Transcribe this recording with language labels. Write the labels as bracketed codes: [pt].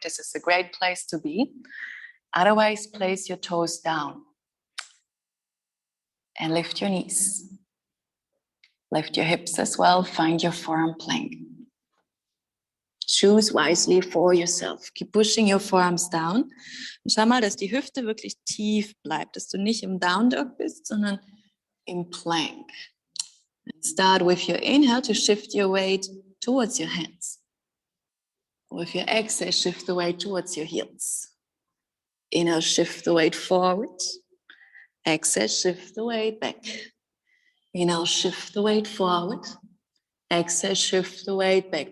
[en] This is a great place to be. Otherwise, place your toes down and lift your knees. Lift your hips as well. Find your forearm plank. Choose wisely for yourself. Keep pushing your forearms down. [de] Und schau mal, dass die Hüfte wirklich tief bleibt, dass du nicht im Down Dog bist, sondern im Plank. [en] And start with your inhale to shift your weight towards your hands. With your exhale, shift the weight towards your heels. Inhale, shift the weight forward. Exhale, shift the weight back. Inhale, shift the weight forward. Exhale, shift the weight back.